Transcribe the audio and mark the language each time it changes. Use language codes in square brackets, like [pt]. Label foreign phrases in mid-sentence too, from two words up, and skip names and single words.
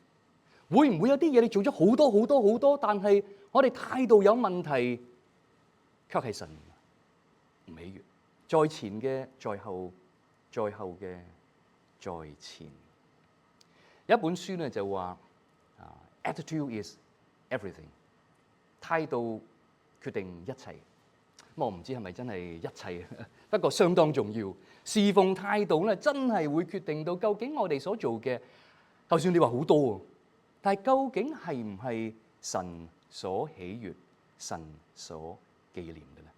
[yue] 會唔會有啲嘢你做咗好多好多好多，但係我哋態度有問題，卻係神唔喜悅？在前嘅在後，在後嘅在前。有一本書咧就話 ， [en] attitude is everything， [yue] 態度決定一切。咁我唔知係咪真係一切，不過相當重要。侍奉態度咧真係會決定到究竟我哋所做嘅，就算你話好多，但係究竟係唔係神所喜悅、神所紀念嘅咧？